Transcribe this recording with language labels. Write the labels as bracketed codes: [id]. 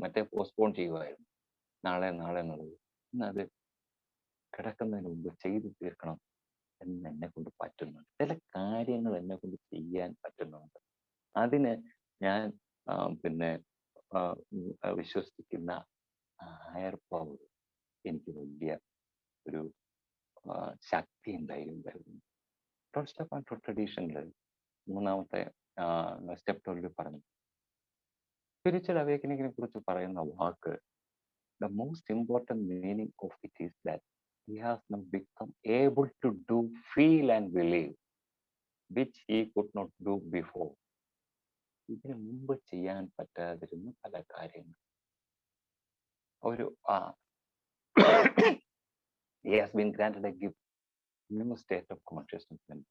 [ml] മറ്റേ പോസ്റ്റ്പോൺ ചെയ്യുമായിരുന്നു, നാളെ എന്നുള്ളത്. ഇന്നത് കിടക്കുന്നതിന് മുമ്പ് ചെയ്തു തീർക്കണം എന്ന് എന്നെ കൊണ്ട് പറ്റുന്നുണ്ട്. ചില കാര്യങ്ങൾ എന്നെ കൊണ്ട് ചെയ്യാൻ പറ്റുന്നുണ്ട്. അതിന് ഞാൻ പിന്നെ വിശ്വസിക്കുന്ന ഹയർ പവർ എനിക്ക് വലിയ ഒരു ശക്തിയും ധൈര്യം തരുന്നു. 12 സ്റ്റെപ്പ് ആൻഡ് ട്രഡീഷനിൽ 3ാമത്തെ സ്റ്റെപ്പ് 12 പറഞ്ഞു, സ്പിരിച്വൽ അവേക്കനിങ്ങിനെ കുറിച്ച് പറയുന്ന വാക്ക്, [en] the most important meaning of it is that he has now become able to do, feel and believe which he could not do before. [ml] ഇതിനു മുമ്പ് ചെയ്യാൻ പറ്റാതിരുന്ന പല കാര്യങ്ങൾ. [en] ഒരു he has been granted a gift, new state of consciousness.